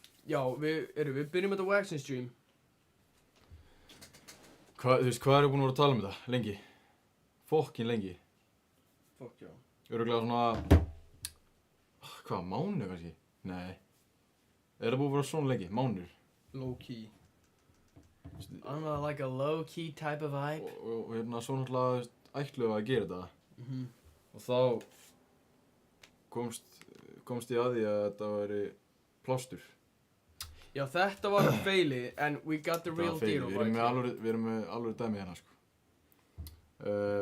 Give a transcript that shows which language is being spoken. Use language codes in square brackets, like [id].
[is] Já, við byrjum þetta waxing stream. Þú veist, hvað erum við búin að vera að tala um þetta? Lengi? Fokkin lengi? Fokk, já. Örugglega svona, hvað, mánuð kannski? Nei. Er það búin að vera svona lengi? Mánuður? [en] Low key. I don't know, like a low key type of vibe. [is] Og hérna, svo náttúrulega, þú veist, ætluðu að gera þetta. Og þá komst ég að því að þetta væri plástur. Já, þetta var feili, en [en] we got the real deal. [is] Við erum með alveg dæmi hérna, sko.